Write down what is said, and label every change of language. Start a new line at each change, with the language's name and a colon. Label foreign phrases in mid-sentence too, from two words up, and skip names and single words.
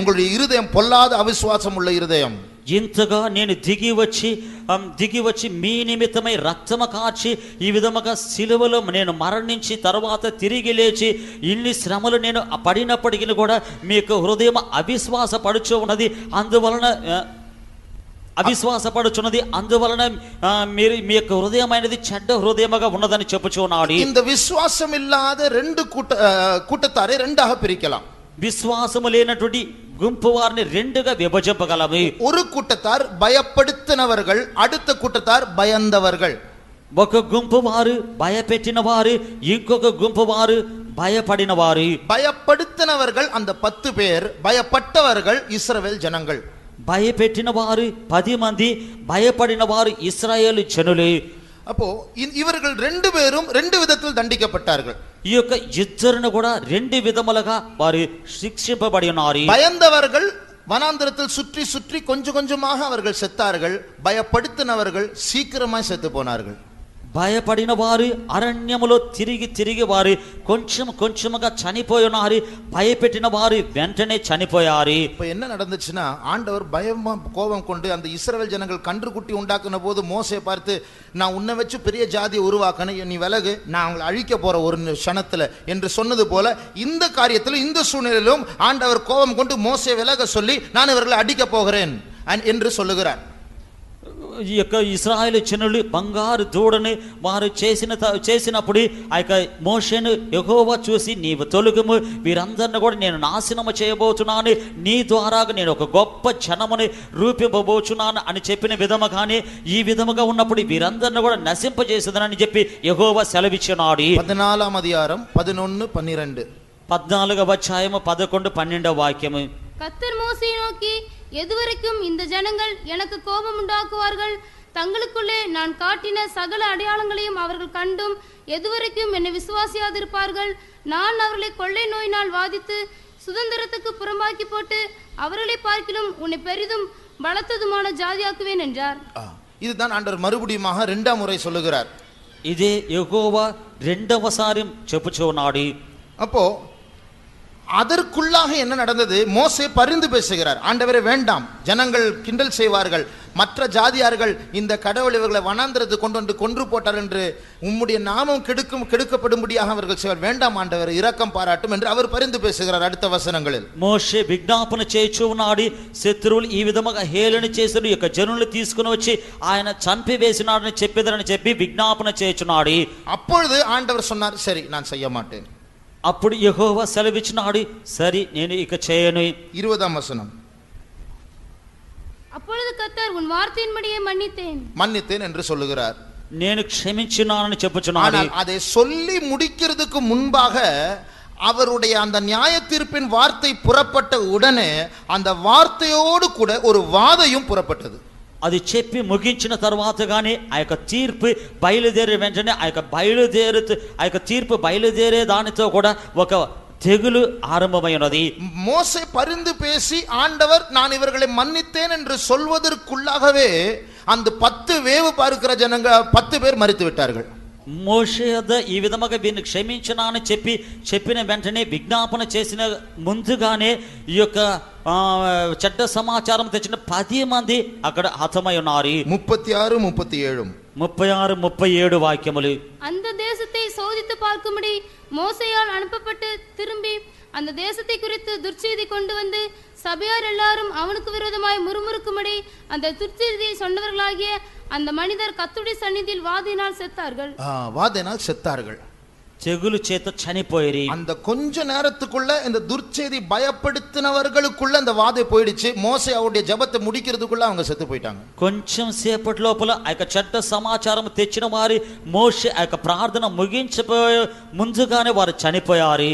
Tamil: உங்களுடைய இருதயம் பொல்லாத அவிசுவாசம் உள்ள இருதயம்.
Telugu: ఇంతగా నేను దిగి వచ్చి మీ నిమిత్తమై రక్తము కార్చి ఈ విధముగా సిలువలో నేను మరణించి తర్వాత తిరిగి లేచి ఇన్ని శ్రమలు నేను పడినప్పటికీ కూడా మీ యొక్క హృదయం అవిశ్వాసపడుచున్నది, అందువలన మీరు మీ యొక్క హృదయమైనది చెడ్డ హృదయముగా ఉన్నదని చెప్పుచున్నాడు.
Tamil: இந்த விசுவாசம் இல்லாத ரெண்டு கூட்டத்தாரை ரெண்டாக பிரிக்கலாம்.
Telugu: విశ్వాసము లేనటువంటి గుంపు వారిని రెండుగా విభజింపగలము.
Tamil: ஒரு கூட்டத்தார் பயப்படுத்தினவர்கள், அடுத்த கூட்டத்தார் பயந்தவர்கள்.
Telugu: ఒక గుంపు వారు భయపెట్టిన వారు, ఇంకొక గుంపు వారు భయపడిన వారు.
Tamil: பயப்படுத்தினவர்கள் அந்த 10 பேர், பயப்பட்டவர்கள் இஸ்ரவேல் ஜனங்கள்.
Telugu: భయపెట్టిన వారు 10 మంది, భయపడిన వారు ఇశ్రాయేలు జనులు.
Tamil: அப்போ இவர்கள் 2 பேரும் 2 விதத்தில் தண்டிக்கப்பட்டார்கள்.
Telugu: ఈ యొక్క ఇద్దరును కూడా 2 విధములుగా వారు శిక్షింపబడి ఉన్నారు.
Tamil: பயந்தவர்கள் வனாந்தரத்தில் சுற்றி சுற்றி கொஞ்சம் கொஞ்சமாக அவர்கள் செத்தார்கள். பயப்படுத்தினவர்கள் சீக்கிரமாய் செத்து போனார்கள்.
Telugu: భయపడిన వారు అరణ్యములో తిరిగి వారు కొంచెముగా చనిపోయి ఉన్నారు. భయపెట్టిన వారు వెంటనే చనిపోయారు.
Tamil: இப்ப என்ன நடந்துச்சுன்னா, ஆண்டவர் பயமா கோபம் கொண்டு அந்த இஸ்ரவேல் ஜனங்கள் கன்றுக்குட்டி உண்டாக்குன போது மோசே பார்த்து, நான் உன்னை வச்சு பெரிய ஜாதியை உருவாக்கணும், நீ விலகு, நான் அவங்களை அழிக்க போற ஒரு க்ஷணத்துல என்று சொன்னது போல இந்த காரியத்தில் இந்த சூழ்நிலையிலும் ஆண்டவர் கோபம் கொண்டு மோசே விலக சொல்லி நான் இவர்களை அடிக்க போகிறேன் என்று சொல்லுகிறார்.
Telugu: ఈ యొక్క ఇశ్రాయేలు జనులు బంగారు దూడని వారు చేసినప్పుడు ఆ యొక్క మోషేను యెహోవా చూసి, నీవు తొలగుము, వీరందరిని కూడా నేను నాశనము చేయబోతున్నాను, నీ ద్వారా నేను ఒక గొప్ప జనముని రూపింపబోచున్నాను అని చెప్పిన విధముగానే ఈ విధముగా ఉన్నప్పుడు వీరందరిని కూడా నశింపజేసేదనని చెప్పి యెహోవా సెలవిచ్చినాడు. 14వ అధ్యాయం 11-12 14వ అధ్యాయము 11-12 వాక్యము.
Tamil: கர்த்தர் மோசேயை நோக்கி, எதுவரைக்கும் இந்த ஜனங்கள் எனக்கு கோபம் உண்டாக்குவார்கள்? தங்களுக்குள்ளே நான் காட்டின சகல அடையாளங்களையும் அவர்கள் கண்டும் எதுவரைக்கும் என்னை விசுவாசியாதிருப்பார்கள்? நான் அவர்களை கொள்ளை நோயினால் வாதித்து சுதந்திரத்துக்கு புறம்பாக்கி போட்டு அவர்களை பார்க்கிலும் உன்னை பெரிதும் பலத்ததுமான ஜாதியாக்குவேன் என்றார். இதுதான் ஆண்டவர் மறுபடியுமாக 2ஆம் முறை சொல்லுகிறார்.
Telugu: ఇదే యెహోవా రెండవసారి చెప్పుచున్నాడు.
Tamil: அப்போ அதற்குள்ளாக என்ன நடந்தது? மோசே பரிந்து பேசுகிறார். ஆண்டவரே வேண்டாம், ஜனங்கள் கிண்டல் செய்வார்கள், மற்ற ஜாதியார்கள் இந்த கடவுள் இவர்களை வனாந்திரத்து கொண்டு வந்து கொன்று போட்டார் என்று உம்முடைய நாமம் கெடுக்கப்படும்படியாக அவர்கள் செய்வார். வேண்டாம் ஆண்டவர், இரக்கம் பாராட்டும் என்று அவர் பரிந்து பேசுகிறார். அடுத்த வசனங்களில்
Telugu: మోషే విజ్ఞాపన చేయుచున్నాడు. శత్రువులు ఈ విధముగా హేళన చేసిన యొక్క జనులను తీసుకుని వచ్చి ఆయన చంపివేసినాడని చెప్పేదని చెప్పి విజ్ఞాపన చేయుచున్నాడు.
Tamil: அப்பொழுது ஆண்டவர் சொன்னார், சரி நான் செய்ய மாட்டேன்.
Telugu: అప్పుడు యెహోవా సెలవిచ్చినాడు, సరి నేను ఇక చేయను.
Tamil: 20ஆம் வசனம். அப்பொழுது கர்த்தர் உன் வார்த்தையின்படியே மன்னித்தேன் என்று சொல்லுகிறார்.
Telugu: నేను క్షమించున్నానని చెప్పుచున్నాడు.
Tamil: ஆனால் அதை சொல்லி முடிக்கிறதுக்கு முன்பாக அவருடைய அந்த நியாய தீர்ப்பின் வார்த்தை புறப்பட்ட உடனே அந்த வார்த்தையோடு கூட ஒரு வாதையும் புறப்பட்டது.
Telugu: అది చెప్పి ముగించిన తర్వాత గానీ ఆ యొక్క తీర్పు బయలుదేరే వెంటనే ఆ యొక్క తీర్పు బయలుదేరే దానితో కూడా ఒక తెగులు ఆరంభమైనది.
Tamil: மோசே பரிந்து பேசி ஆண்டவர் நான் இவர்களை மன்னித்தேன் என்று சொல்வதற்குள்ளாகவே அந்த 10 வேவு பார்க்கிற ஜனங்க 10 பேர் மரித்து விட்டார்கள்.
Telugu: మోషే వద్ద ఈ విధముగా వీరిని క్షమించినానని చెప్పిన వెంటనే విజ్ఞాపన చేసిన ముందుగానే ఈ యొక్క చెడ్డ సమాచారం తెచ్చిన 10 మంది అక్కడ హతమై ఉన్నారు. 36, 37 36-37 వాక్యములు.
Tamil: அந்த தேசத்தை சோதித்து பார்க்கும்படி மோசேயால் அனுப்பப்பட்டு திரும்பி அந்த தேசத்தை குறித்து துர்ச்செய்தி கொண்டு வந்து சபையார் எல்லாரும் அவனுக்கு விரோதமாய் முறுமுறுக்கும்படி அந்த துர்ச்செய்தியை சொன்னவர்களாகிய அந்த மனிதர் கர்த்தருடைய சந்நிதியில் வாதையினால் செத்தார்கள்.
Telugu: తెగులు చేత చనిపోయి
Tamil: அந்த கொஞ்ச நேரத்துக்குள்ள இந்த துர்ச்செய்தி பயப்படுத்தினவர்களுக்குள்ள அந்த வாதை போயிடுச்சு. மோசே அவருடைய ஜெபத்தை முடிக்கிறதுக்குள்ள அவங்க செத்து போயிட்டாங்க.
Telugu: కొంచెం సేపటి లోపల ఆ యొక్క చెడ్డ సమాచారం తెచ్చిన వారి మోషే ఆ యొక్క ప్రార్థన ముగించబోయే ముందుగానే వారు చనిపోయారు.